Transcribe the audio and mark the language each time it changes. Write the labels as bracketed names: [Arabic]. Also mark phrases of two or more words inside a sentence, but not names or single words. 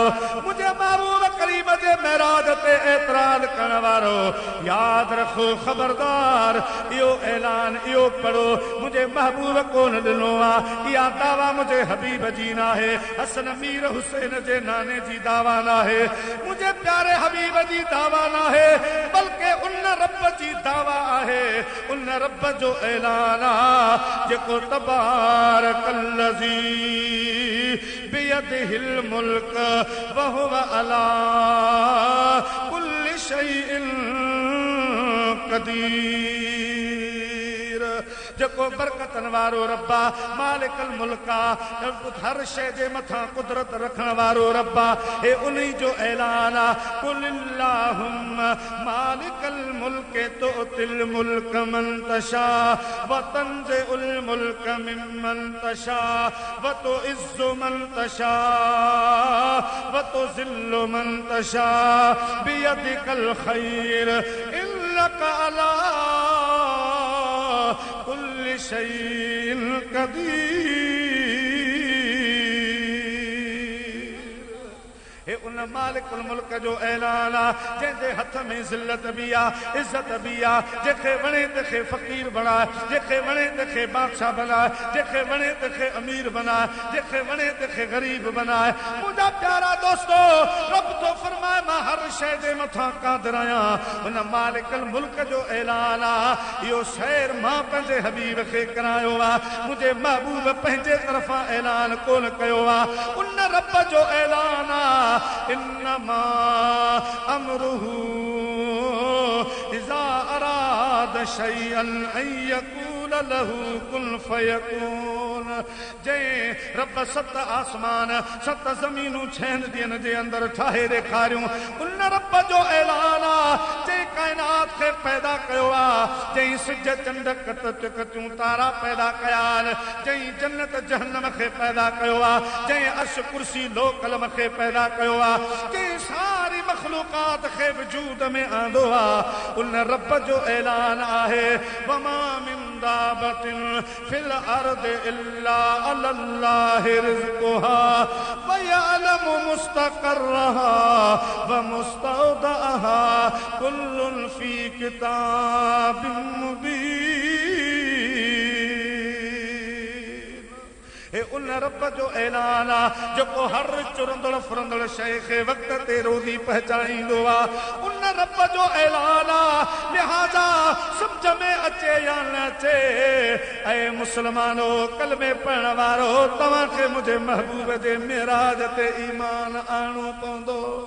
[Sindhi] मुंहिंजे महबूब करीम जे मेराज ते एतराज़ करण वारो, यादि रखो ख़बरदार इहो ऐलान इहो पढ़ो, मुंहिंजे महबूब कोन ॾिनो आहे, इहा दावा मुंहिंजे हबीब जी न आहे, हसन मीर हुसैन जे नाने जी दावा न आहे, मुंहिंजे प्यारे हबीब जी दावा न आहे, बल्कि उन रब जी दावा आहे, उन रब जो ऐलान आहे जेको [Arabic] تبارك الذي بيده الملك و هو على كل شيء قدير, [Sindhi] जेको बरकतन वारो रब्बा [Arabic] مالك الملك, [Sindhi] हर शइ जे मथां कुदरत रखण वारो रब्बा, हे उन्ही जो ऐलान आहे, [Arabic] قل اللهم مالك الملك تؤتي الملك من تشاء و تنزع الملك ممن تشاء و تعز من تشاء و تذل من تشاء بيدك الخير إنك على كل شيء قدير. [Sindhi] उन मालिकुल मुल्क जो ऐलान आ जंहिंजे हथ में ज़िल्लत भी आ इज्जत भी आ जेके वणे तंहिंखे फ़कीर बणाए जेके वणे तंहिंखे बादशाह बनाए जेके वणे तंहिंखे अमीर बनाए जेके वणे तंहिंखे गरीब बनाए मुंहिंजा प्यारा दोस्तो रब तो फरमाए मां हर शइ जे मथां क़ादिर आहियां उन मालिकुल मुल्क जो ऐलान आ इहो शहर मां पंहिंजे हबीब खे करायो आ मुंहिंजे महबूब पंहिंजे तरफ़ां ऐलान कोन कयो आ उन रब जो ऐलान आ [Arabic] إنما أمره إذا أراد شيئا أن يقول له كن فيكون [Sindhi] जंहिं रब सत आसमान सत ज़मीनूं छहनि ॾींहंनि जे अंदरि ठाहे ॾेखारियूं उन रब जो ऐलान आ जंहिं काइनात खे पैदा कयो आ जंहिं सिज चंड कतियूं तारा पैदा कया आहिनि जंहिं जन्नत जहन्नम खे पैदा कयो आ जंहिं अर्श कुर्सी लो कलम खे पैदा कयो आ जंहिं सारी मखलूकात खे वजूद में आंदो आ उन रब जो ऐलान आहे [Arabic] وما من دابة في الأرض إلا الله رزقها و يعلم مستقرها و مستودعها كل في كتاب مبين [Sindhi] हे उन रब जो ऐलान आ जेको हर चुरंदड़ फुरंदड़ शइ खे वक़्त ते रोज़ी पहचानींदो आ उन रब जो ऐलान आ लिहाज़ा सम्झ में अचे या न अचे ऐं मुस्लमानो कलमे पढ़ण वारो तव्हांखे मुंहिंजे महबूब जे मेराज ते ईमान आणो पवंदो